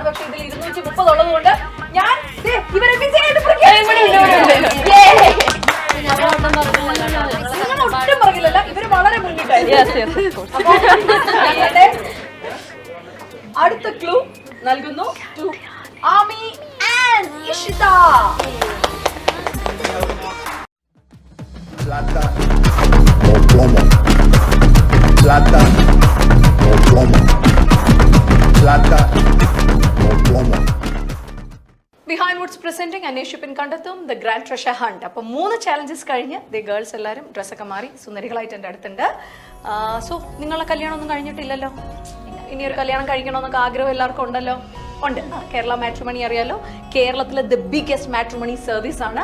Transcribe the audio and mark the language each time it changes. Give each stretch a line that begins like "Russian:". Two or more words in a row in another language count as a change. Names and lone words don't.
Malayalam: പക്ഷെ ഇതിൽ 230 ഉള്ളത് കൊണ്ട് ഞാൻ ഇവരെ ഒട്ടും പറയില്ലല്ല. ഇവര് വളരെ മുന്നിട്ടായിരുന്നു. അടുത്ത ക്ലൂ നൽകുന്നു
English: to Amy and Ishitha.
Spanish: Plata o plomo. Plata o plomo. Plata o plomo.
English: Behind Woods presenting അന്വേഷിപ്പിൻ കണ്ടെത്തും the Grand Treasure Hunt.
Malayalam: അപ്പോൾ 3 ചാലഞ്ചസ് കഴിഞ്ഞ്
English: the girls
Malayalam: എല്ലാവരും ഡ്രസ്സൊക്കെ മാറി സുന്ദരികളായിട്ട് എൻ്റെ അടുത്തുണ്ട്. സോ നിങ്ങളുടെ കല്യാണം ഒന്നും കഴിഞ്ഞിട്ടില്ലല്ലോ? ഇനി ഒരു കല്യാണം കഴിക്കണമെന്നൊക്കെ ആഗ്രഹം എല്ലാവർക്കും ഉണ്ടല്ലോ? ഉണ്ട്. കേരള മാട്രിമണി അറിയാലോ, കേരളത്തിലെ
English: the biggest matrimony service
Malayalam: ആണ്.